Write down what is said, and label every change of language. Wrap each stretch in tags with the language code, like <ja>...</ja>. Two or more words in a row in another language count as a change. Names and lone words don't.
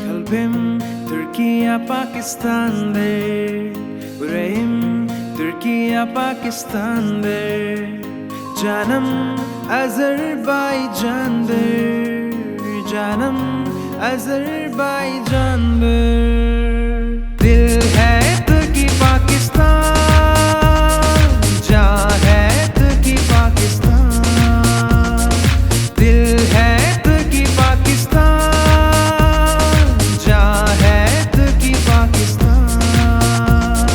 <tr>Rabbim Türkiye Pakistan'dır. Burayım Türkiye Pakistan'dır. Canım Azerbaycan'dır. Canım Azerbaycan'dır.</tr> <ur>دل ہے ترکی پاکستان، جان ہے ترکی پاکستان. دل ہے ترکی پاکستان، جان ہے ترکی پاکستان.</ur>